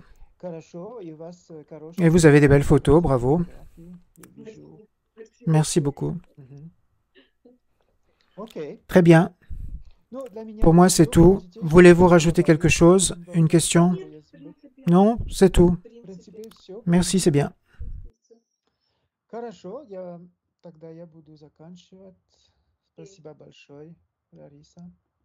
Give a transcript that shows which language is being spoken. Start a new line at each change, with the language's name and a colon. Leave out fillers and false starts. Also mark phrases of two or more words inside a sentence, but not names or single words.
French: Et vous avez des belles photos, bravo. Merci beaucoup. Très bien. Pour moi, c'est tout. Voulez-vous rajouter quelque chose? Une question? Non, c'est tout. Merci, c'est bien.
Russian: Хорошо, тогда я буду заканчивать. Спасибо большое, Лариса.